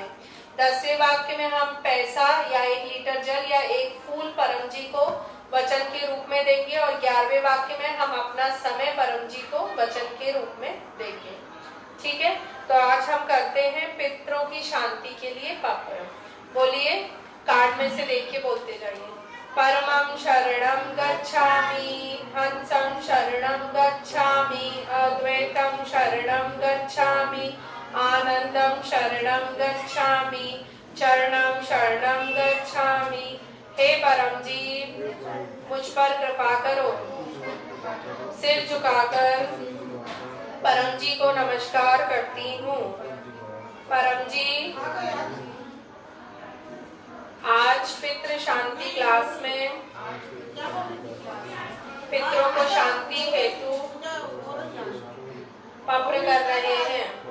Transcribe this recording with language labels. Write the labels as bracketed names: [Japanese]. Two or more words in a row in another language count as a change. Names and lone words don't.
[Hindi] 10वें वाक्य में हम पैसा या 1 लीटर जल या 1 फूल परम जी को वचन के रूप में देंगे, और 11वें वाक्य में हम अपना समय परम जी को वचन के रूप में देंगे। ठीक है, तो आज हम करते हैं पितरों की शांति के लिए पप्र। बोलिए, कार्ड में से देख के बोलते जाइए। [Pali] परमं शरणं गच्छामि, हंसं शरणं गच्छामि, अद्वैतं शरणं गच्छामि, आनंदं शरणं गच्छामि, चरणं शरणं गच्छामि। [Hindi] हे परम जी, मुझ पर कृपा करो। सिर झुकाकर परम जी को नमस्कार करती हूँ। परम जी, आज पितृ शांति क्लास में पितरों को शांति हेतु पत्र कर रहे हैं।